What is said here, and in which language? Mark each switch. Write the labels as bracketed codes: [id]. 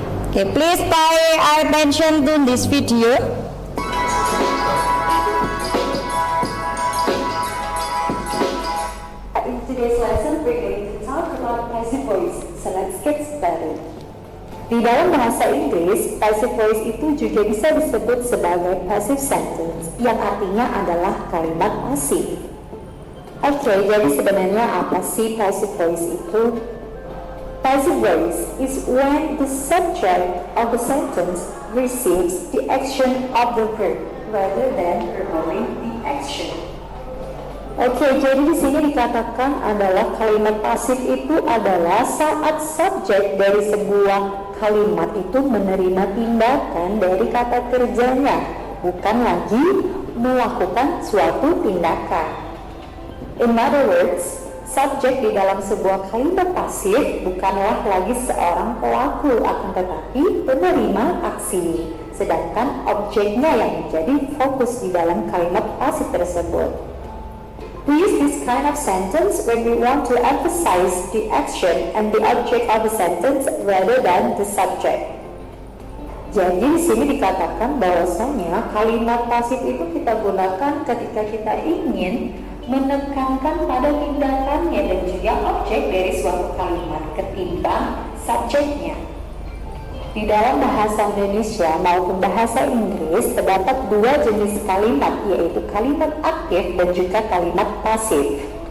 [en] Okay, please pay attention to this video. In today's lesson, we're going to talk about passive voice. So let's get started. [id] Di dalam bahasa Inggris, passive voice itu juga bisa disebut sebagai passive sentence, yang artinya adalah kalimat pasif. Oke, jadi sebenarnya apa sih passive voice itu? [en] Passive voice is when the subject of the sentence receives the action of the verb rather than performing the action. [id] Oke, jadi di sini dikatakan adalah kalimat pasif itu adalah saat subjek dari sebuah kalimat itu menerima tindakan dari kata kerjanya, bukan lagi melakukan suatu tindakan. [en] In other words, [id] subjek di dalam sebuah kalimat pasif bukanlah lagi seorang pelaku, akan tetapi penerima aksi. sedangkan objeknya yang menjadi fokus di dalam kalimat pasif tersebut. [en] We use this kind of sentence when we want to emphasize the action and the object of the sentence rather than the subject. [id] Jadi di sini dikatakan bahwasanya kalimat pasif itu kita gunakan ketika kita ingin menekankan pada tindakannya dan juga objek dari suatu kalimat ketimbang subjeknya. Di dalam bahasa Indonesia maupun bahasa Inggris terdapat dua jenis kalimat, yaitu kalimat aktif dan juga kalimat pasif.